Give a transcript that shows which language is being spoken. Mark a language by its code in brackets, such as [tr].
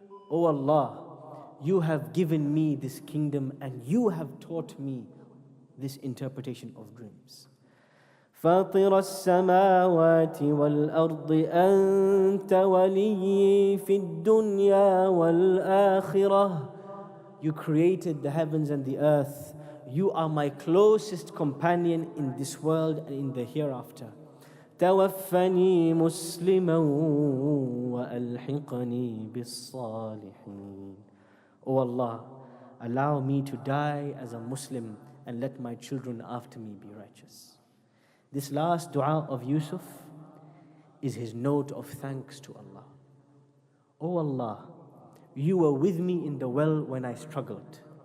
[en] O Allah, you have given me this kingdom and you have taught me this interpretation of dreams. [ar] فاطر السماوات والأرض أنت ولي في الدنيا والآخرة. [en] You created the heavens and the earth. You are my closest companion in this world and in the hereafter. [ar] توفني مسلما وألحقني بالصالحين. [en] O Allah, allow me to die as a Muslim and let my children after me be righteous. This last dua of Yusuf is his note of thanks to Allah. O Allah, you were with me in the well when I struggled.